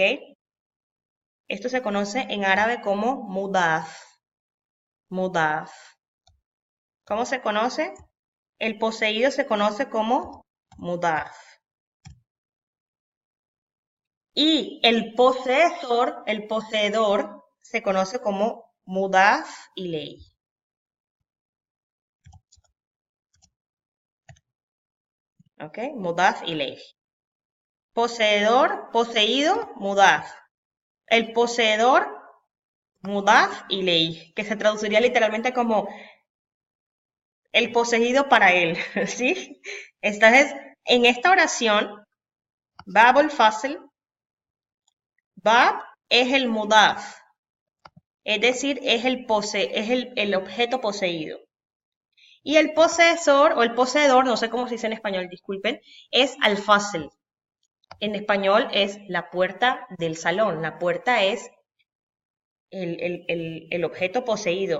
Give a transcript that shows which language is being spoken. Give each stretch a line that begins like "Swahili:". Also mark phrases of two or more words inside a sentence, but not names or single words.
Spanish: Esto se conoce en árabe como mudaf. Mudaf. ¿Cómo se conoce? El poseído se conoce como mudaf. Y el poseedor, se conoce como
Arabic: mudaf ilay.
Spanish: ¿Ok?
Arabic: Mudaf ilay.
Spanish: Poseedor, poseído, mudaf. El poseedor,
Arabic: mudaf ilay,
Spanish: que se traduciría literalmente como el poseído para él, ¿sí? Entonces, en esta oración,
Arabic: bab al-fasl,
Spanish: bab es el mudaf, es decir, es el objeto poseído. Y el posesor o el poseedor, no sé cómo se dice en español, disculpen, es al-fasl. En español es la puerta del salón. La puerta es el objeto poseído.